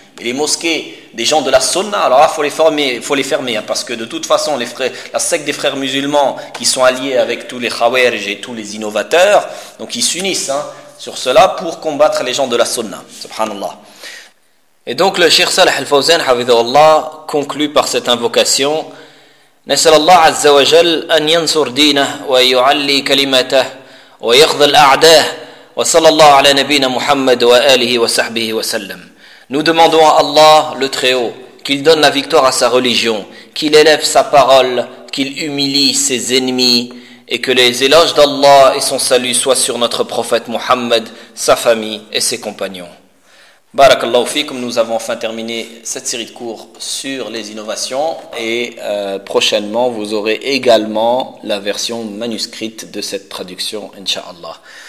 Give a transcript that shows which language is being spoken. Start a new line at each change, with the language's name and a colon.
French: Mais les mosquées des gens de la sunna, alors là, faut les fermer, hein, parce que de toute façon, la secte des frères musulmans qui sont alliés avec tous les trawerj et tous les innovateurs, donc ils s'unissent, hein. Sur cela, pour combattre les gens de la sunna, subhanallah. Et donc le Cheikh Salah Al-Fawzan, hafidhahullah, conclut par cette invocation.
Arabic: نسأل الله عز وجل أن ينصر دينه ويعلي كلمته ويخذل أعداه وصلى الله على نبينا محمد وآله وصحبه وسلم.
French: Nous demandons à Allah, le Très-Haut, qu'il donne la victoire à sa religion, qu'il élève sa parole, qu'il humilie ses ennemis, et que les éloges d'Allah et son salut soient sur notre prophète Mohammed, sa famille et ses compagnons. Barakallahu fikum, nous avons enfin terminé cette série de cours sur les innovations, et prochainement vous aurez également la version manuscrite de cette traduction, Inch'Allah.